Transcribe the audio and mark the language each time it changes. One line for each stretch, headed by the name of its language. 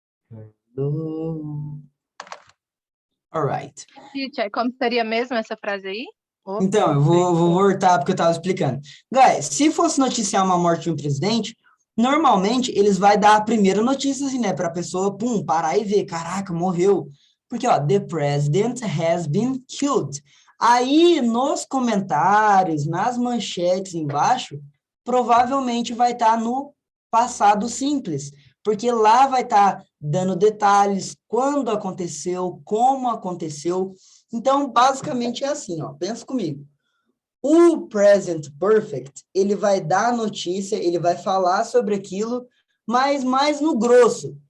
English: Hello. All right.
Portuguese: Teacher, como seria mesmo essa frase aí? Então, eu vou voltar porque eu estava explicando. Guys, se fosse noticiar uma morte de um presidente, normalmente eles vai dar a primeira notícia, assim, né? Para a pessoa, pum, parar e ver, caraca, morreu. Porque, ó,
English: the president has been killed.
Portuguese: Aí, nos comentários, nas manchetes embaixo, provavelmente vai estar no passado simples. Porque lá vai estar dando detalhes, quando aconteceu, como aconteceu. Então, basicamente é assim, ó, pensa comigo. O present perfect, ele vai dar a notícia, ele vai falar sobre aquilo, mas mais no grosso.